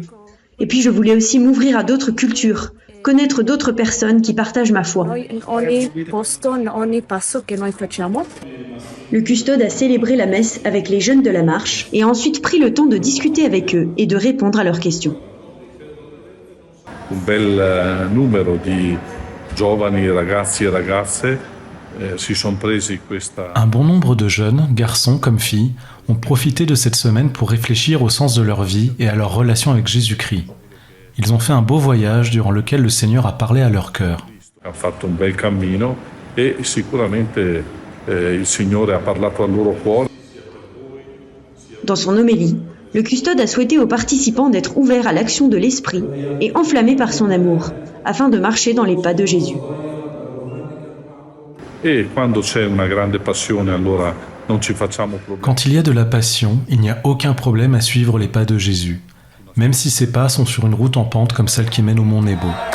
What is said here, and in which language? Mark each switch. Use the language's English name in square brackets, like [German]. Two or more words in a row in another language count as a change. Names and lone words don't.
[French] Et puis je voulais aussi m'ouvrir à d'autres cultures, connaître d'autres personnes qui partagent ma foi. Le custode a célébré la messe avec les jeunes de la marche et a ensuite pris le temps de discuter avec eux et de répondre à leurs questions. [Italian] Un bel numero di giovani ragazzi e ragazze si sono presi questa. [French] Un bon nombre de jeunes, garçons comme filles, ont profité de cette semaine pour réfléchir au sens de leur vie et à leur relation avec Jésus-Christ. Ils ont fait un beau voyage durant lequel le Seigneur a parlé à leur cœur. [Italian] Hanno fatto un bel cammino e sicuramente il Signore ha parlato al loro cuore. [French] Dans son homélie, Le custode a souhaité aux participants d'être ouverts à l'action de l'esprit et enflammés par son amour, afin de marcher dans les pas de Jésus. Quand il y a de la passion, il n'y a aucun problème à suivre les pas de Jésus, même si ces pas sont sur une route en pente comme celle qui mène au mont Nebo.